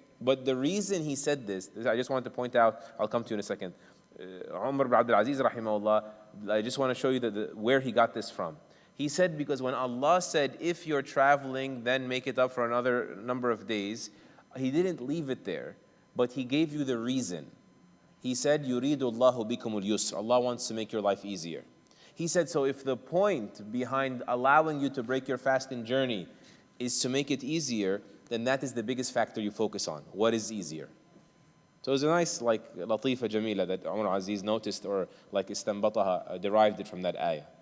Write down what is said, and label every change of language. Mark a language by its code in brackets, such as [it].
[en] But the reason he said this, I just wanted to point out, I'll come to you in a second. Umar ibn Abdul Aziz, rahimahullah, I just want to show you where he got this from. He said, because when Allah said, if you're traveling, then make it up for another number of days, He didn't leave it there, but He gave you the reason. He said, [ar] يُرِيدُ اللَّهُ بِكُمُ الْيُسْرَ. [en] Allah wants to make your life easier. He said, so if the point behind allowing you to break your fasting journey is to make it easier, then that is the biggest factor you focus on. What is easier? So it's a nice, latifa jamila that Umar Aziz noticed, or istanbataha, derived it from that ayah.